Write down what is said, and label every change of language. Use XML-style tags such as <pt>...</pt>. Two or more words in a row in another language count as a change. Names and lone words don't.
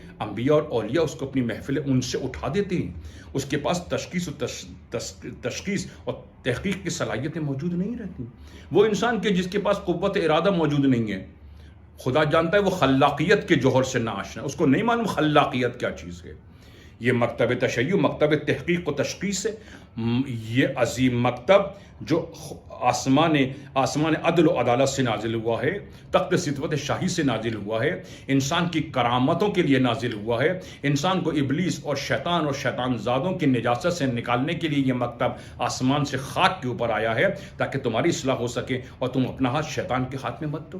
<ur>انبیاء اور اولیاء اس کو اپنی محفل ان سے اٹھا دیتے ہیں، اس کے پاس تشخیص اور تحقیق کی صلاحیتیں موجود نہیں رہتی۔ وہ انسان کے جس کے پاس قوت ارادہ موجود نہیں ہے، خدا جانتا ہے وہ خلاقیت کے جوہر سے نہ آشنا، اس کو نہیں معلوم خلاقیت کیا چیز ہے۔ یہ مکتب تشیع، مکتب تحقیق و تشخیص ہے، یہ عظیم مکتب جو آسمان عدل و عدالت سے نازل ہوا ہے، تخت ستوت شاہی سے نازل ہوا ہے، انسان کی کرامتوں کے لیے نازل ہوا ہے، انسان کو ابلیس اور شیطان زادوں کی نجاست سے نکالنے کے لیے یہ مکتب آسمان سے خاک کے اوپر آیا ہے، تاکہ تمہاری اصلاح ہو سکے اور تم اپنا ہاتھ شیطان کے ہاتھ میں مت دو۔</ur>